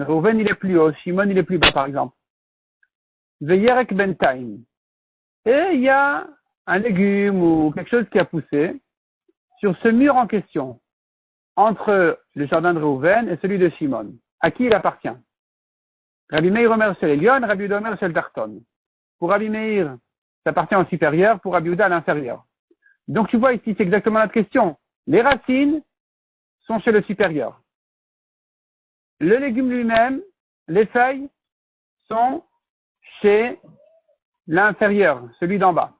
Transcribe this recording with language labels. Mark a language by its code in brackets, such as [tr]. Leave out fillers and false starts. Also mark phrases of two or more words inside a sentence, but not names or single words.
[fr] Reuven, il est plus haut. Shimon, il est plus bas, par exemple. [he] וירק בנתיים. [fr] Et il y a un légume ou quelque chose qui a poussé sur ce mur en question, entre le jardin de Reuven et celui de Shimon. À qui il appartient? [he] רבי מאיר אומר של עליון רבי יהודה אומר של תחתון. [fr] Pour Rabbi Meir, ça appartient au supérieur, pour Rabbi Yehuda à l'inférieur. Donc tu vois ici, c'est exactement notre question. Les racines sont chez le supérieur. Le légume lui-même, les feuilles, sont chez l'inférieur, celui d'en bas.